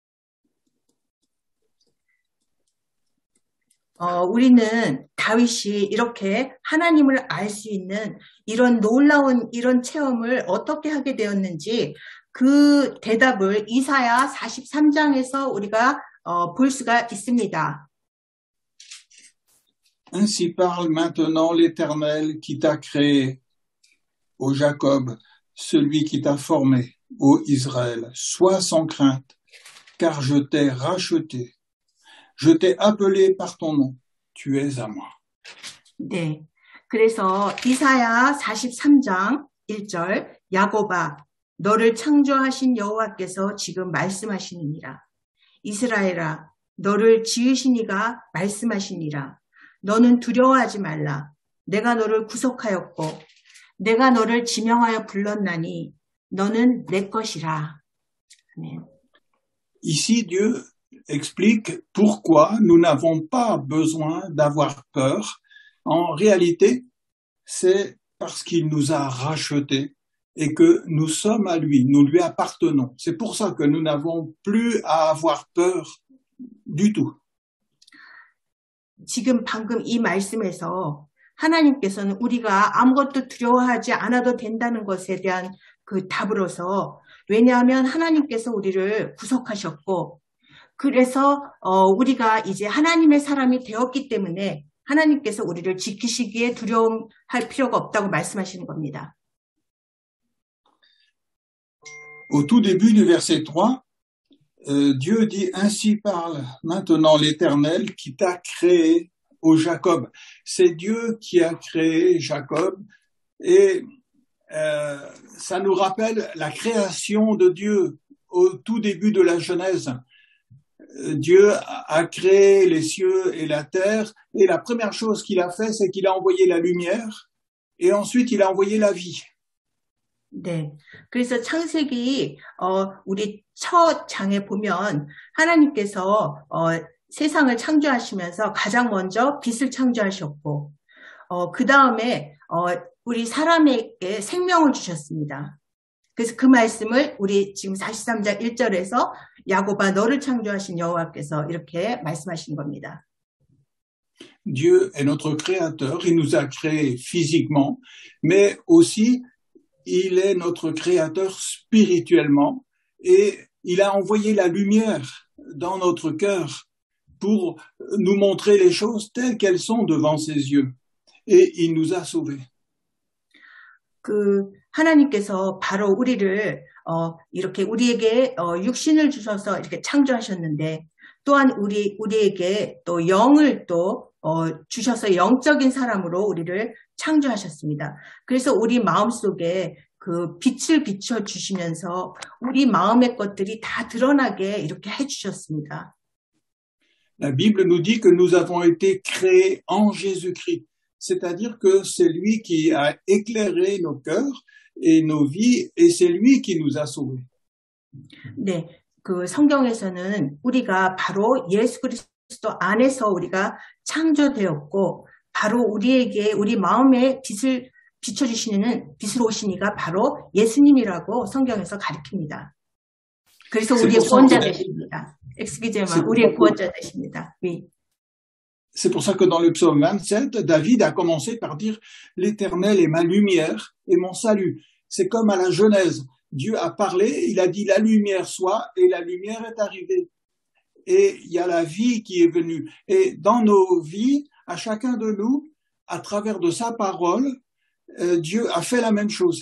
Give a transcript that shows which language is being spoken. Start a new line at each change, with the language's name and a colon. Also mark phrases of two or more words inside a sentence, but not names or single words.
Korean: 우리는 다윗이 이렇게 하나님을 알 수 있는 이런 놀라운 이런 체험을 어떻게 하게 되었는지 그 대답을 이사야 43장에서 우리가 볼 수가 있습니다.
French: Ainsi parle maintenant l'Éternel qui t'a créé, ô Jacob, celui qui t'a formé, ô Israël. Sois sans crainte, car je t'ai racheté. Je t'ai appelé par ton nom. Tu es à moi.
Korean: 네, 그래서 이사야 43장 1절 야곱아 너를 창조하신 여호와께서 지금 말씀하시니라. 이스라엘아 너를 지으신 이가 말씀하시니라. 너는 두려워하지 말라. 내가 너를 구속하였고 내가 너를 지명하여 불렀나니 너는 내 것이라. 아멘.
French: Ici, Dieu explique pourquoi nous n'avons pas besoin d'avoir peur. En réalité, c'est parce qu'il nous a rachetés et que nous sommes à lui, nous lui appartenons. C'est pour ça que nous n'avons plus à avoir peur du tout.
Korean: 지금 방금 이 말씀에서 하나님께서는 우리가 아무것도 두려워하지 않아도 된다는 것에 대한 그 답으로서, 왜냐하면 하나님께서 우리를 구속하셨고, 그래서 우리가 이제 하나님의 사람이 되었기 때문에 하나님께서 우리를 지키시기에 두려움할 필요가 없다고 말씀하시는 겁니다.
French: Au tout début du verset 3, Dieu dit « Ainsi parle maintenant l'Éternel qui t'a créé, ô Jacob ». C'est Dieu qui a créé Jacob et ça nous rappelle la création de Dieu au tout début de la Genèse. Dieu a créé les cieux et la terre et la première chose qu'il a fait, c'est qu'il a envoyé la lumière et ensuite il a envoyé la vie.
Korean: 네, 그래서 창세기 우리 첫 장에 보면 하나님께서 세상을 창조하시면서 가장 먼저 빛을 창조하셨고 그 다음에 우리 사람에게 생명을 주셨습니다. 그래서 그 말씀을 우리 지금 43장 1절에서 야곱아 너를 창조하신 여호와께서 이렇게 말씀하신 겁니다.
French: Dieu est notre créateur, il nous a créés physiquement, mais aussi il est notre créateur spirituellement et il a envoyé la lumière dans notre cœur pour nous montrer les choses telles qu'elles sont devant ses yeux. Et il nous a sauvés.
Korean: 하나님께서 바로 우리를 이렇게 우리에게 육신을 주셔서 이렇게 창조하셨는데 또한 우리에게 또 영을 또 주셔서 영적인 사람으로 우리를 창조하셨습니다. 그래서 우리 마음속에 그 빛을 비춰 주시면서 우리 마음의 것들이 다 드러나게 이렇게 해주셨습니다.
French: La Bible nous dit que nous avons été créés en Jésus-Christ. C'est-à-dire que c'est lui qui a éclairé nos cœurs et nos vies et c'est lui qui nous a sauvés.
Korean: 네, 그 성경에서는 우리가 바로 예수 그리스도 안에서 우리가 창조되었고 바로 우리에게 우리 마음에 빛을 비춰주시는 빛으로 오신 이가 바로 예수님이라고 성경에서 가르칩니다. 그래서 우리의 구원자 되십니다.
French: excusez-moi,
Korean: 우리의 구원자 되십니다.
French: Oui. C'est pour ça que dans le psaume 27, David a commencé par dire « L'Éternel est ma lumière et mon salut ». C'est comme à la Genèse. Dieu a parlé, il a dit « La lumière soit » et la lumière est arrivée. Et il y a la vie qui est venue. Et dans nos vies, à chacun de nous, à travers de sa parole, Dieu a fait la même chose.